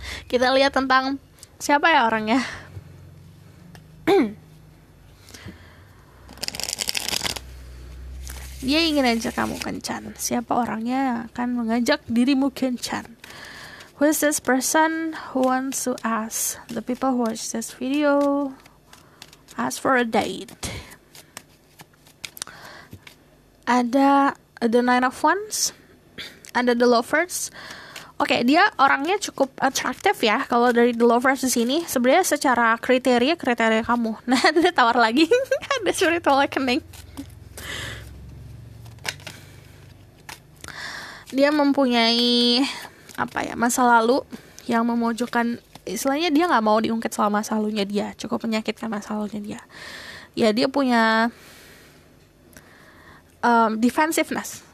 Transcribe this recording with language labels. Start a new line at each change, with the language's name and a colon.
Indonesian: Kita lihat tentang siapa ya orangnya. Dia ingin ajak kamu kencan. Siapa orangnya yang akan mengajak dirimu kencan?
English: Who is this person who wants to ask the people who watch this video ask for a date?
Indonesian: Ada the Nine of Wands, ada the Lovers. Oke, dia orangnya cukup atraktif ya. Kalau dari the Lovers di sini, sebenarnya secara kriteria kamu. Nah, ada tawar lagi, ada spiritual awakening. Dia mempunyai masa lalu yang memojokkan, istilahnya dia nggak mau diungkit soal masa lalunya dia, cukup menyakitkan masa lalunya dia. Ya dia punya defensiveness.